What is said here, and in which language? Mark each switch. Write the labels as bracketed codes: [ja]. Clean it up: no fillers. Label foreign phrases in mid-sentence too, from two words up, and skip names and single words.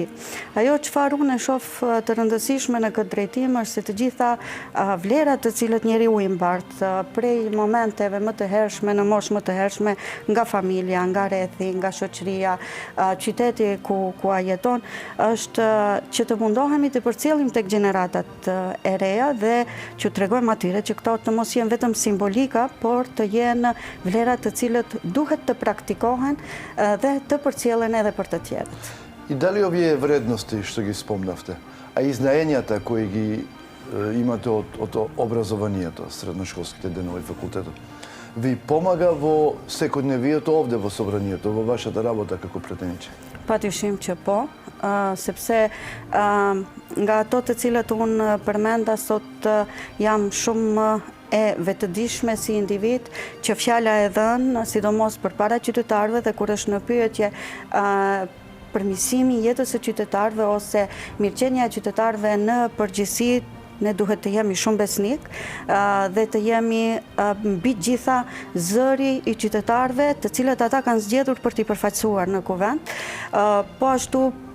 [sq] Ajo çfarë unë e shoh të rëndësishme në këtë drejtim është se të gjitha vlerat të cilët njeriu i mbart prej momenteve më të hershme në moshë më të hershme, nga familja, nga rrethi, nga shoqëria, qyteti ku ai jeton, është që të mundohemi të përcjellim tek gjeneratat e reja dhe që tregojmë atyre që këto të mos jenë vetëm simbolika, por të jenë vlerat të cilët duhet të praktikohen dhe të përcjellen edhe për të tjerët. [mk] И дали овие вредности што ги спомнавте, а и знаењата кои ги имате од образованието, средношколските денови, факултетот, ви помага во секојдневието овде во собранието, во вашата работа како пратениче? [sq] Padyshim që po, sepse nga ato të cilët unë përmenda sot jam shumë e vetëdijshme si individ që fjala e dhënë, sidomos përpara qytetarëve dhe kur është në pyetje përmirësimi i jetës së qytetarëve ose mirëqenia e qytetarëve në përgjithësi, ne duhet të jemi shumë besnik dhe të jemi mbi gjitha zëri i qytetarëve, të cilët ata kanë zgjedhur për t'i përfaqësuar në kuvend.